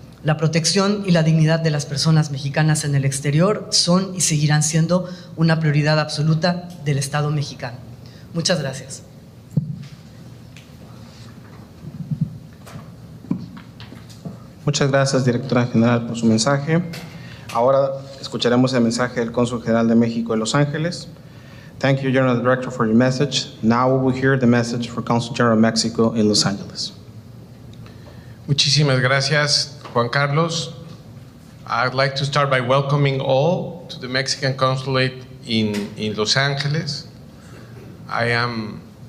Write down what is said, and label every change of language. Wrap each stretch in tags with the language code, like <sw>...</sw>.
<es>La protección y la dignidad de las personas mexicanas en el exterior son y seguirán siendo una prioridad absoluta del Estado mexicano. Muchas gracias. Muchas gracias, directora general, por su mensaje. Ahora escucharemos el mensaje del Cónsul General de México en Los Ángeles.</es> <en>Thank you, General Director, for your message. Now we will hear the message for Consul General of Mexico in Los Angeles.</en> <es>Muchísimas gracias, Juan Carlos.</es> <en>I'd like to start by welcoming all to the Mexican Consulate in Los Angeles. I am</en>